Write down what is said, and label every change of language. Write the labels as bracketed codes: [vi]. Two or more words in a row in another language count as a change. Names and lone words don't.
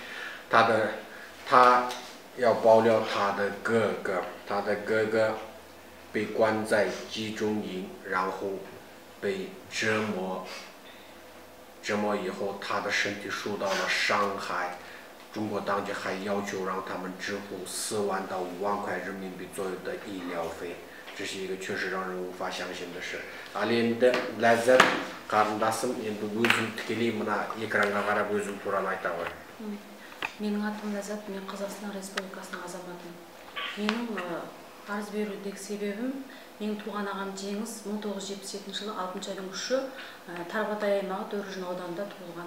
[zh] 她要爆料她的哥哥被关在集中营，然后被折磨以后，他的身体受到了伤害。中国当局还要求让他们支付4万到5万块人民币左右的医疗费，这是一个确实让人无法相信的事。 [kk] Ал-енді Ләззат қарындасым, енді өзің тікелей мына экранға қарап өзің туралы айта ғой. Менің атым Ләззат, мен Қазақстан Республикасының азаматымын. Менің арыз берудегі себебім, менің туған ағам Жеңіс 1977 жылы 6 айдың 3-і Тарбағатай аймағы Төржін ауданында туылған.